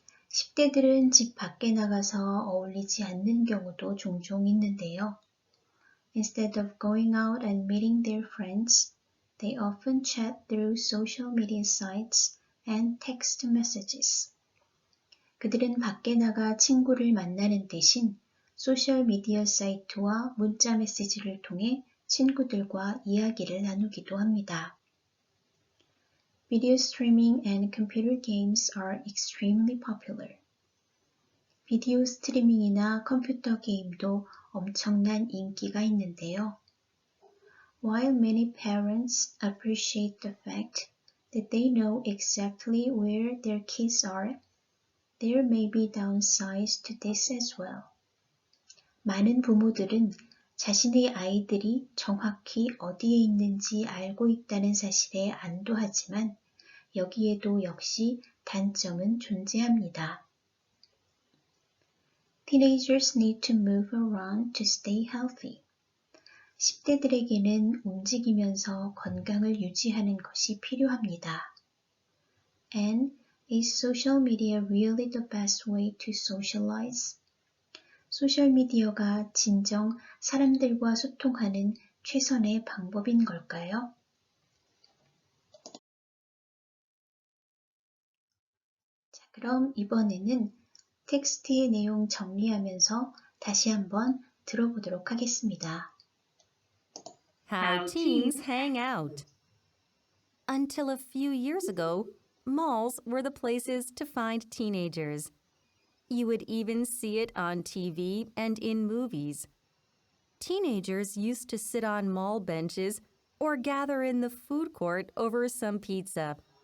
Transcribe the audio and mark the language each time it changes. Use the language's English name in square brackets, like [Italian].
[Korean] 10대들은 집 밖에 나가서 어울리지 않는 경우도 종종 있는데요. [English] Instead of going out and meeting their friends, they often chat through social media sites and text messages. [Korean] 그들은 밖에 나가 친구를 만나는 대신 소셜미디어 사이트와 문자 메시지를 통해 친구들과 이야기를 나누기도 합니다. [English] Video streaming and computer games are extremely popular. [Korean] 비디오 스트리밍이나 컴퓨터 게임도 엄청난 인기가 있는데요. [English] While many parents appreciate the fact that they know exactly where their kids are, there may be downsides to this as well. [Korean] 많은 부모들은 자신의 아이들이 정확히 어디에 있는지 알고 있다는 사실에 안도하지만 여기에도 역시 단점은 존재합니다. [English] Teenagers need to move around to stay healthy. [Korean] 10대들에게는 움직이면서 건강을 유지하는 것이 필요합니다. [English] And is social media really the best way to socialize? [Korean] 소셜미디어가 진정 사람들과 소통하는 최선의 방법인 걸까요? 자, 그럼 이번에는 텍스트의 내용 정리하면서 다시 한번 들어보도록 하겠습니다. [English] How teens hang out. Until a few years ago, malls were the places to find teenagers. You would even see it on TV and in movies. Teenagers used to sit on mall benches or gather in the food court over some pizza.